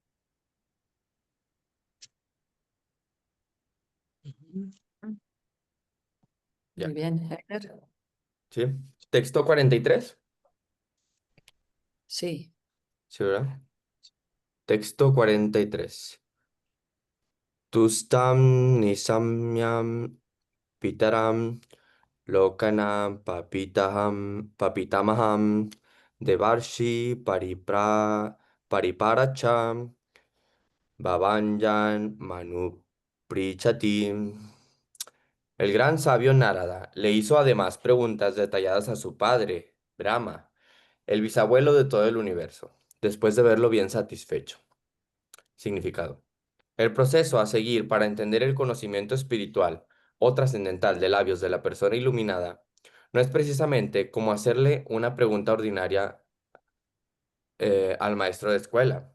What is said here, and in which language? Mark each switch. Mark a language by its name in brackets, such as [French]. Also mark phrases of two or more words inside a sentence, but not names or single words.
[Spanish] Ya. Muy bien, Heather. Sí. Texto 43. Sí. Sí, ¿verdad? Texto 43. [Sanskrit] Tustam nisamyam pitaram lokanam papitamaham devarshi pariparacham Bhavanjan Manuprichati. [Spanish] El gran sabio Narada le hizo además preguntas detalladas a su padre, Brahma, el bisabuelo de todo el universo, después de verlo bien satisfecho. Significado. El proceso a seguir para entender el conocimiento espiritual o trascendental de labios de la persona iluminada no es precisamente como hacerle una pregunta ordinaria al maestro de escuela.